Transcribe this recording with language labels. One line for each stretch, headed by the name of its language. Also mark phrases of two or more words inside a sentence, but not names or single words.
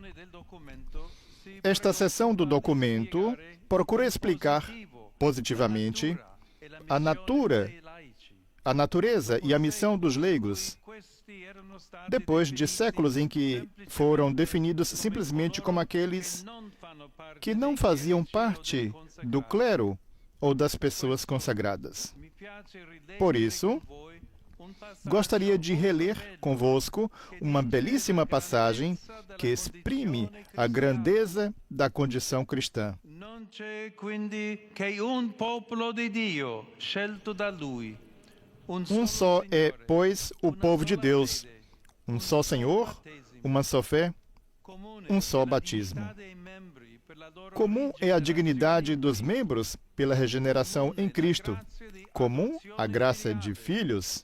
Portuguese: Esta seção do documento procura explicar positivamente a natureza e a missão dos leigos, depois de séculos em que foram definidos simplesmente como aqueles que não faziam parte do clero ou das pessoas consagradas. Por isso, gostaria de reler convosco uma belíssima passagem que exprime a grandeza da condição cristã.
Italian: Non c'è quindi che un popolo di Dio scelto da Lui.
Portuguese: Um só é, pois, o povo de Deus, um só Senhor, uma só fé, um só batismo. Comum é a dignidade dos membros pela regeneração em Cristo. Comum a graça de filhos.